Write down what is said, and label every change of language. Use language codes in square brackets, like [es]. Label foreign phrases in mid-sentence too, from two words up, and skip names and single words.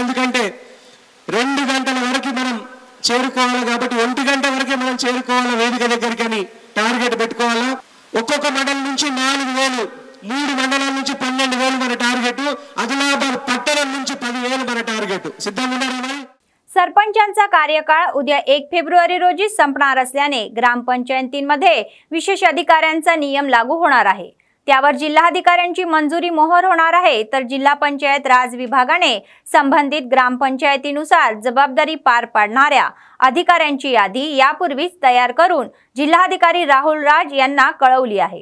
[te] ఎందుకంటే 2 గంటల వరకు మనం చేరుకోవాలి కాబట్టి 1 గంట వరకే మనం చేరుకోవాలా వేదిక దగ్గరికి అని టార్గెట్ పెట్టుకోవాలా. ఒక్కొక్క మండలం నుంచి 4,000, 3 మండలాల నుంచి 12,000 మన టాर्गेट. आदिलाबाद पट्टण నుంచి 10,000 మన టాर्गेट. సిద్ధంగా ఉన్నారా మరి? [mr] सरपंचांचा कार्यकाळ उद्या 1 फेब्रुवारी रोजी संपणार असल्याने ग्रामपंचायतींमध्ये विशेष अधिकाऱ्यांचा नियम लागू होणार आहे. त्यावर जिल्हाधिकाऱ्यांची मंजुरी मोहर होणार आहे. तर जिल्हा पंचायत राज विभागाने संबंधित ग्रामपंचायतीनुसार जबाबदारी पार पाडणाऱ्या अधिकाऱ्यांची यादी यापूर्वीच तयार करून जिल्हाधिकारी राहुल राज यांना कळवली आहे.